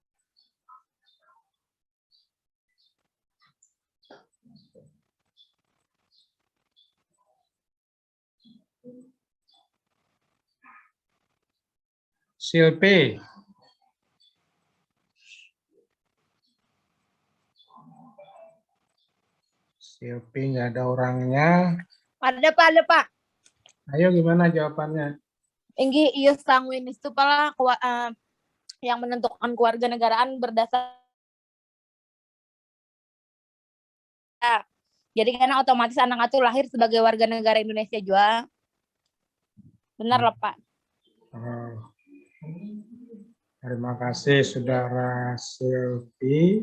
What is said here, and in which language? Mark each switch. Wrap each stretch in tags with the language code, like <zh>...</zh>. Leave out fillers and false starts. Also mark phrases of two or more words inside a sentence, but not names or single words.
<id>Silpi. Silpi nggak ada orangnya. Ada Pak. Ayo gimana jawabannya? Inggi</id> <la>ius sanguinis</la> <id>itu pala yang menentukan kewarganegaraan berdasar. Jadi karena otomatis anak itu lahir sebagai warga negara Indonesia juga. Benar lah Pak. Terima kasih Saudara Silpi.</id>